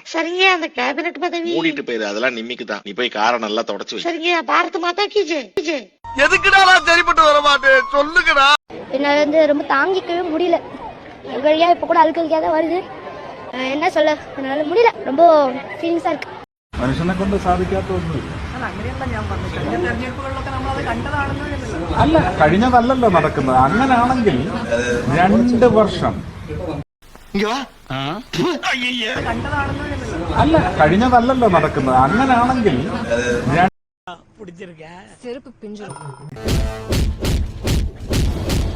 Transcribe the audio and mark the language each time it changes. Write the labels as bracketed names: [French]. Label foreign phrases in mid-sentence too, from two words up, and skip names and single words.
[Tamil] சரிங்க, அந்த கேபினெட் பதவி மூடிட்டு போயிரு, அதெல்லாம் நிம்மிக்குதான். நீ போய் காரை நல்லா தொடச்சு வை. சரிங்க. [Hindi] भारत माता की जय. [Tamil] எதுக்குடா சரிப்பட்டு வர மாட்டேன் சொல்லுங்கடா. என்னால வந்து ரொம்ப தாங்கிக்கவே முடியல. எங்கயா இப்ப கூட அழுக்கழிக்கா தான் வருது. என்ன சொல்ல, என்னால முடியல. ரொம்ப ஃபீலிங்ஸா இருக்கு. [Malayalam] മനുഷ്യനെ കൊണ്ട് സാധിക്കാത്ത ഒന്നുമില്ല. അല്ല, കഴിഞ്ഞതല്ലല്ലോ നടക്കുന്നത്. അങ്ങനാണെങ്കിൽ 2 വർഷം. അല്ല, കഴിഞ്ഞതല്ലല്ലോ നടക്കുന്നത്. അങ്ങനാണെങ്കിൽ [Tamil] செருப்பு பிஞ்சிரும்.